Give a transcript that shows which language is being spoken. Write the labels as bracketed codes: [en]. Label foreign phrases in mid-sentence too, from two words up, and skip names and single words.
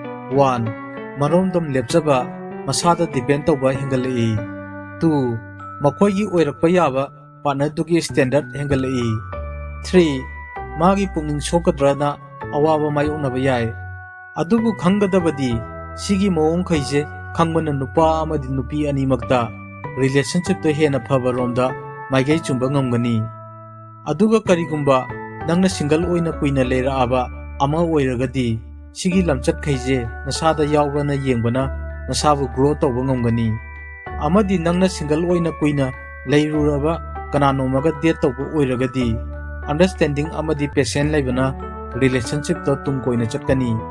[mni] 1 maromdom lepchaba masada depend tawba hengalai 2 makhoigi oirakpa yaba partner dugi standard hengalai 3 magi pungning sokadrana awaba mayoknaba yai adubu khanggadabadi sigi mawong khaise khangbana nupa amadi nupi animakta relationship to hena phaba romda maigai chumba ngamgani aduga karigumba nangna single oina kuina leiraaba ama oiragadi sigi lamchat khaise nasada yawbana yengbana nasabu grow tawba ngamgani amadi nangna single oina kuina leiruraba kananomaga date tawba oiragadi understanding amadi patient laibana relationship to tung koina chatkani